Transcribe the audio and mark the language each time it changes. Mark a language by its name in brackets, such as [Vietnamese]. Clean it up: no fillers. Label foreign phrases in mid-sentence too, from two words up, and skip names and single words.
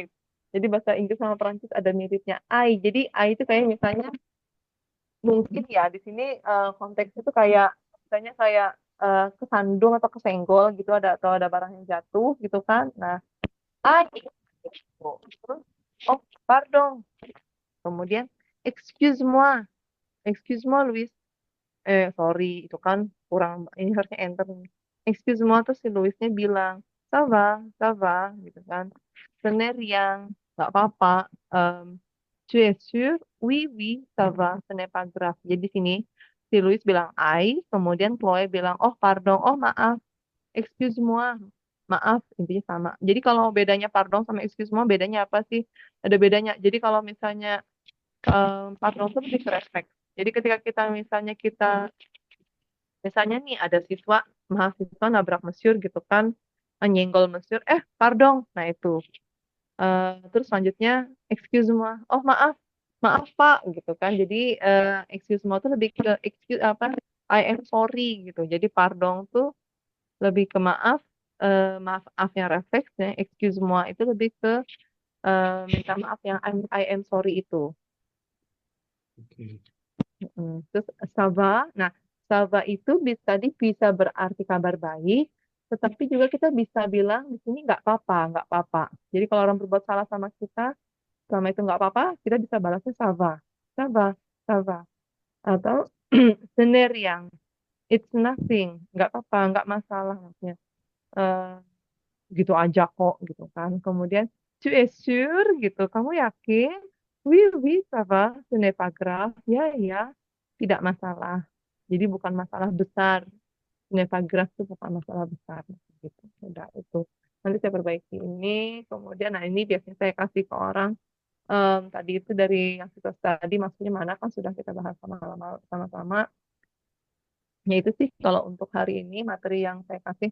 [Indonesian] Jadi bahasa Inggris sama Perancis ada miripnya I. Jadi I itu kayak misalnya mungkin ya di sini konteksnya itu kayak misalnya kayak kesandung atau kesenggol gitu ada atau ada barang yang jatuh gitu kan. Nah, I gitu. Terus oh, pardon. [French] Kemudian excuse-moi. Excuse-moi, Louis. [Indonesian] Sorry, itu kan kurang, ini harusnya enter nih. Excuse-moi, terus si Louisnya bilang, [French] ça va, [Indonesian] gitu kan. Yang nggak apa-apa. [French] Tu es sûr? Oui, oui, ça va, ce n'est pas grave. [Indonesian] Jadi di sini, si Louis bilang I, kemudian Chloe bilang, oh pardon, oh maaf, excuse-moi, maaf, intinya sama. Jadi kalau bedanya pardon sama excuse-moi, bedanya apa sih? Ada bedanya. Jadi kalau misalnya pardon itu lebih ke respect. Jadi ketika kita misalnya nih ada mahasiswa nabrak Monsieur gitu kan, nyenggol Monsieur, pardon. Nah itu. Terus selanjutnya [French] excuse moi. [Indonesian] Oh maaf, maaf Pak gitu kan. Jadi [French] excuse moi [Indonesian] tuh lebih ke excuse apa? [English] I am sorry [Indonesian] gitu. Jadi pardon tuh lebih ke maaf, maaf yang refleks ya. [French] Excuse moi [Indonesian] itu lebih ke minta maaf yang [English] I am sorry [Indonesian] itu. Oke. Terus Sava, nah Sava itu bisa berarti kabar baik, tetapi juga kita bisa bilang di sini nggak apa-apa, nggak apa-apa. Jadi kalau orang berbuat salah sama kita, selama itu nggak apa-apa, kita bisa balasnya [French] Sava, Sava, Sava. [Indonesian] Atau yang [English] it's nothing, [Indonesian] nggak apa-apa, nggak masalah maksudnya. Eh, gitu aja kok, gitu kan. Kemudian [French] tu es sûr, [Indonesian] gitu, kamu yakin? [French] Oui, oui, ça va, ce n'est pas grave. [Indonesian] Ya, ya, tidak masalah. Jadi bukan masalah besar. [French] Ce n'est pas grave [Indonesian] itu bukan masalah besar. Gitu. Udah itu. Nanti saya perbaiki ini. Kemudian, nah ini biasanya saya kasih ke orang. Tadi itu dari yang kita tadi maksudnya mana kan sudah kita bahas sama-sama. Ya itu sih kalau untuk hari ini materi yang saya kasih.